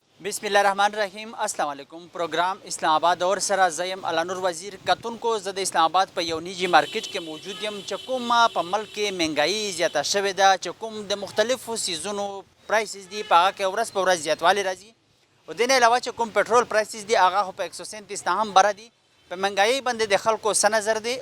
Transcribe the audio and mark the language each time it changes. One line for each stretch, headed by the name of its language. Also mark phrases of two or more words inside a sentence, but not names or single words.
Arabic: بسم اللہ الرحمن الرحیم السلام علیکم
Pashto: پروگرام اسلام آباد اور سرا زیم علانور وزیر کتن کو زد اسلام آباد په یو نیجی مارکیټ کې موجود یم چې کومه په ملک کې مهنګایي زیاته شوې ده چې کوم د مختلفو سیزونو پرایسز دي په هغه کې ورځ په ورځ زیاتوالی راځي او دې نه علاوه چې کوم
English: petrol prices
Pashto: دي هغه خو په 137 نه هم بره دي په مهنګایي باندې د خلکو څه نظر دی